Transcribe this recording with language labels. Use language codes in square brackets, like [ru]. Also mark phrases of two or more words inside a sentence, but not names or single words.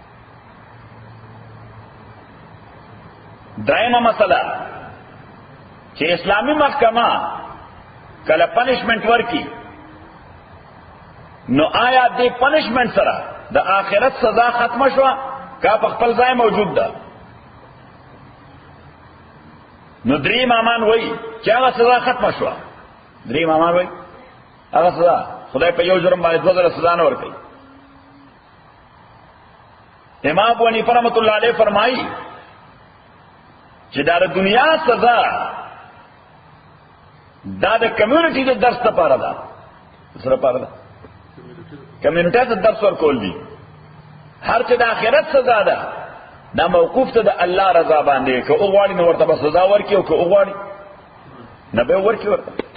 [ps] درائمه مسله چې اسلامی محکمه کله پنشمنٹ ورکی، نو آیا دې پنشمنٹ سره د آخرت سزا ختم شوه کا په خپل ځای موجود ده؟ نو درې امامان وایي چې هغه سزا ختم شوه. درې امامان وایي هغه سزا خدای په یو جرم باندې 2000 سزا نه ورکوي. امام ابو حنیفه رحمۃ اللہ علیہ فرمایي چې دا د دنیا سزا دا د کمیونټي د درس لپاره ده، سره لپاره ده کمیونټي ته درس ورکول دي. هر چې د آخرت سزا ده دا موقوف ته د الله رضا باندې، که او غواړي نو ورته به سزا ورکړي او که او غواړي نه به ورکړي ورته.